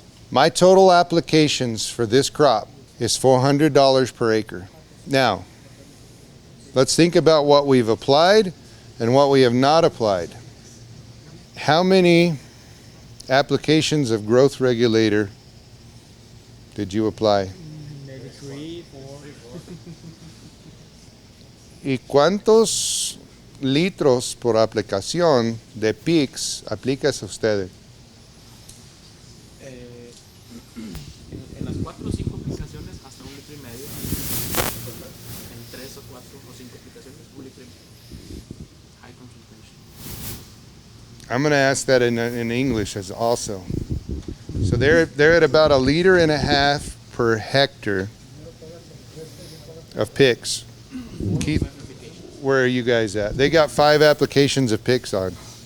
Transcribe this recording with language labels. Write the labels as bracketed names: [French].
[English] My total applications for this crop is $400 per acre. Now, let's think about what we've applied and what we have not applied. How many applications of growth regulator did you apply? Maybe 3, 4. [Spanish] ¿Y cuántos litros por aplicación de PICS aplicas ustedes? En las 4 o 5 aplicaciones hasta 1,5 litros. En 3 o 4 o 5 aplicaciones, 1,5 litros. [English] High concentration. I'm going to ask that in English as also. So they're at about 1.5 liters per hectare of PICS. Keith, where are you guys at? They got 5 applications of PICS on.